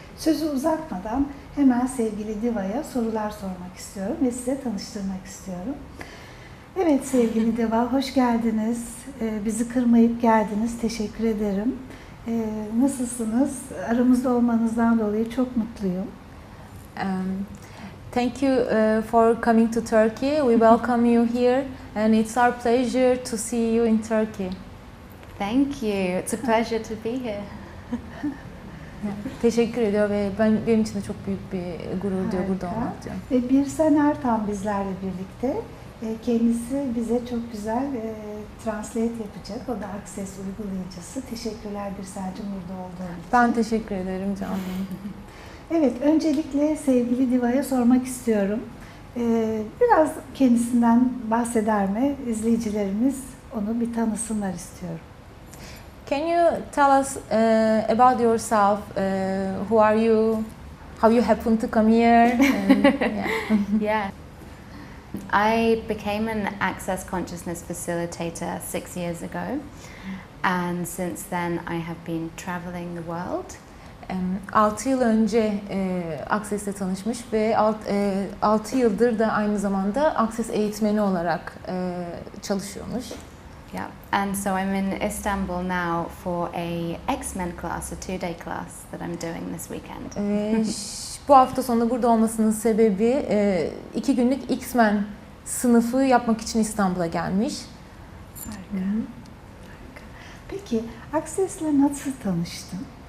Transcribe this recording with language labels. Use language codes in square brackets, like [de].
[tr] Sözü uzatmadan hemen sevgili Diva'ya sorular sormak istiyorum ve size tanıştırmak istiyorum. Evet sevgili Diva, hoş geldiniz. Bizi kırmayıp geldiniz. Teşekkür ederim. Nasılsınız? Aramızda olmanızdan dolayı çok mutluyum. [en] Thank you for coming to Turkey. We welcome you here and it's our pleasure to see you in Turkey. Thank you. It's a pleasure to be here. [tr] Teşekkür ediyor ve benim için de çok büyük bir gurur diyor burada olmak diyor. Ve Birsen Ertan bizlerle birlikte. Kendisi bize çok güzel translate yapacak. O da Access uygulayıcısı. Teşekkürler Birsen'cim burada olduğun için. Ben teşekkür ederim canım. Evet, öncelikle sevgili Diva'ya sormak istiyorum. Biraz kendisinden bahseder mi? İzleyicilerimiz onu bir tanısınlar istiyorum. [en] Can you tell us about yourself? Who are you? How you happen to come here? Yeah. I became an Access Consciousness facilitator 6 years ago, and since then I have been traveling the world. [tr] 6 yıl önce Access'le tanışmış ve 6 yıldır da aynı zamanda Access eğitmeni olarak çalışıyormuş. [en] Yeah, and so I'm in Istanbul now for a X-Men class, a 2-day class that I'm doing this weekend. [tr] Bu hafta sonu burada olmasının sebebi 2 günlük X-Men sınıfı yapmak için İstanbul'a gelmiş. Harika. Peki Access'le nasıl tanıştın?